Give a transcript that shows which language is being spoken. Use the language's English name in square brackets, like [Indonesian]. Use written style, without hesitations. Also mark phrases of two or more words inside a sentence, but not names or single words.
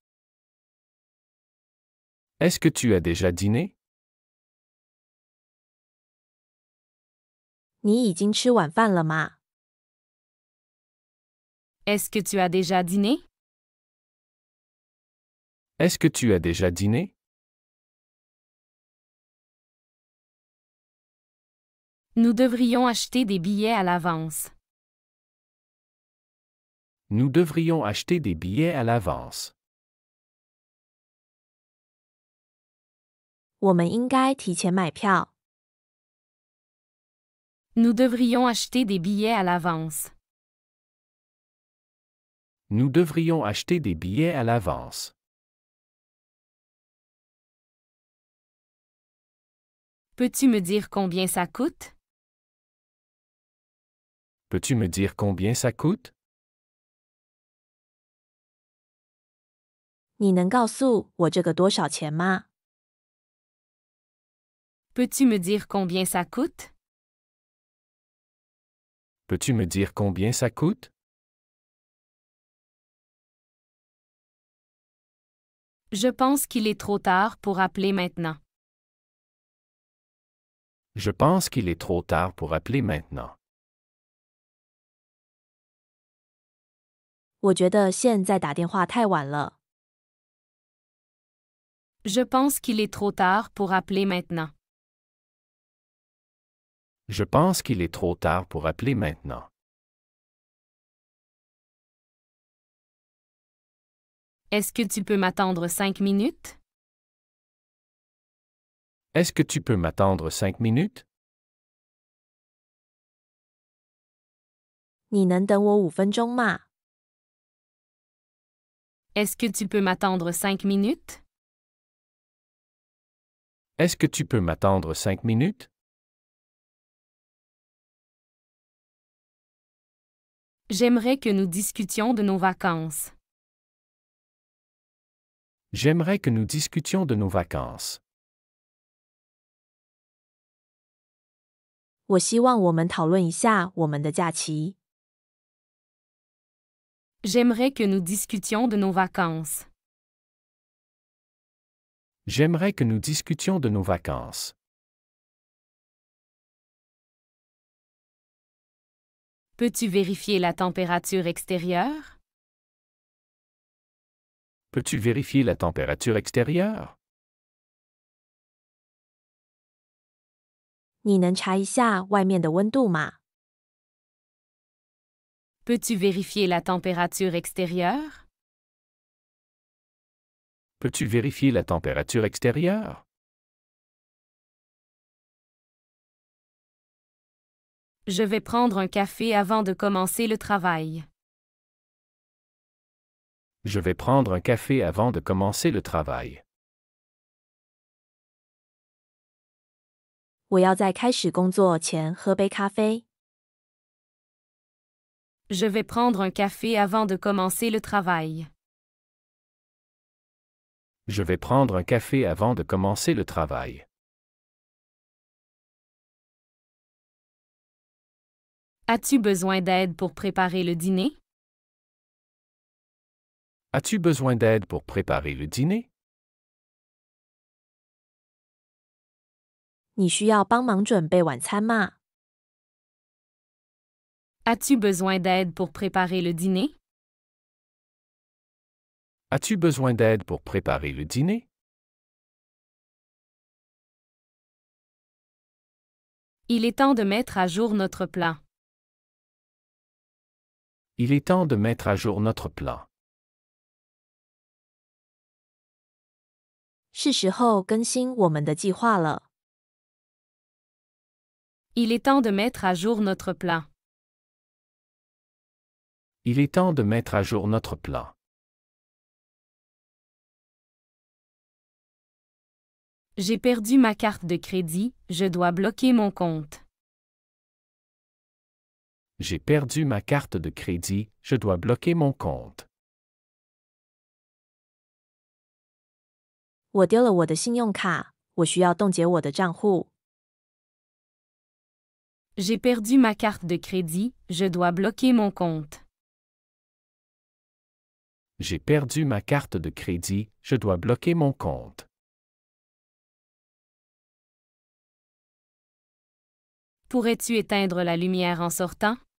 [French] Est-ce que tu as déjà dîné? [Chinese] 你已经吃晚饭了吗？ [French] Est-ce que tu as déjà dîné? Est-ce que tu as déjà dîné? Nous devrions acheter des billets à l'avance. Nous devrions acheter des billets à l'avance. [Chinese] 我们应该提前买票。 [French] Nous devrions acheter des billets à l'avance. Nous devrions acheter des billets à l'avance. Peux-tu me dire combien ça coûte? Peux-tu me dire combien ça coûte? [Chinese] 你能告诉我这个多少钱吗？ [French] Peux-tu me dire combien ça coûte? Peux-tu me dire combien ça coûte? Je pense qu'il est trop tard pour appeler maintenant. Je pense qu'il est trop tard pour appeler maintenant. [Chinese] 我觉得现在打电话太晚了。 [French] Je pense qu'il est trop tard pour appeler maintenant. Je pense qu'il est trop tard pour appeler maintenant. Est-ce que tu peux m'attendre 5 minutes? Est-ce que tu peux m'attendre 5 minutes? [Chinese] 你能等我5分钟吗？ [French] Est-ce que tu peux m'attendre 5 minutes? Est-ce que tu peux m'attendre 5 minutes? J'aimerais que nous discutions de nos vacances. J'aimerais que nous discutions de nos vacances. [Chinese] 我希望我们讨论一下我们的假期。 [French] J'aimerais que nous discutions de nos vacances. J'aimerais que nous discutions de nos vacances. Peux-tu vérifier la température extérieure? Peux-tu vérifier la température extérieure? [Chinese] 你能查一下外面的温度吗？ [French] Peux-tu vérifier la température extérieure? Peux-tu vérifier la température extérieure? Je vais prendre un café avant de commencer le travail. Je vais prendre un café avant de commencer le travail. [Chinese] 我要在开始工作前喝杯咖啡。 [French] Je vais prendre un café avant de commencer le travail. Je vais prendre un café avant de commencer le travail. As-tu besoin d'aide pour préparer le dîner? As-tu besoin d'aide pour préparer le dîner? [Chinese] 你需要帮忙准备晚餐吗？ [French] As-tu besoin d'aide pour préparer le dîner? As-tu besoin d'aide pour préparer le dîner? Il est temps de mettre à jour notre plan. Il est temps de mettre à jour notre plan. [Chinese] 是时候更新我们的计划了。 [French] Il est temps de mettre à jour notre plan. Il est temps de mettre à jour notre plan. J'ai perdu ma carte de crédit, je dois bloquer mon compte. J'ai perdu ma carte de crédit, je dois bloquer mon compte. [Chinese] 我丢了我的信用卡，我需要冻结我的账户。 [French] J'ai perdu ma carte de crédit, je dois bloquer mon compte. J'ai perdu ma carte de crédit, je dois bloquer mon compte. Pourrais-tu éteindre la lumière en sortant?